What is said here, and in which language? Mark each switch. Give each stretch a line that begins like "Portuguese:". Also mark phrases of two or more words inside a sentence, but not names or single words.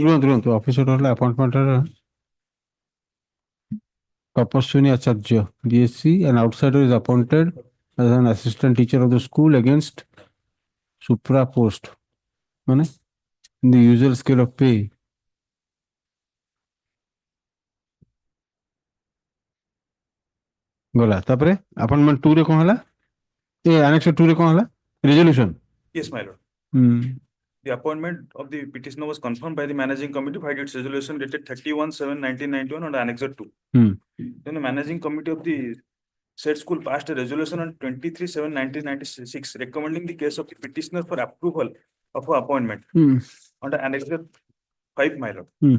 English: Officer appointment Tapaswini Acharya, BSc, an outsider is appointed as an assistant teacher of the school against supra post. In the usual scale of pay.
Odia: ଗଲା ତାପରେ ଆପଏଣ୍ଟମେଣ୍ଟ 2 ରେ କଣ ହେଲା ଏ annex 2 ରେ କଣ ହେଲା resolution.
English: Yes, my lord. Hmm. The appointment of the petitioner was confirmed by the managing committee by its resolution dated 31/7/1991 under Annex 2. Then the managing committee of the said school passed a resolution on 23/7/1996 recommending the case of the petitioner for approval of her appointment under Annex 5, my lord.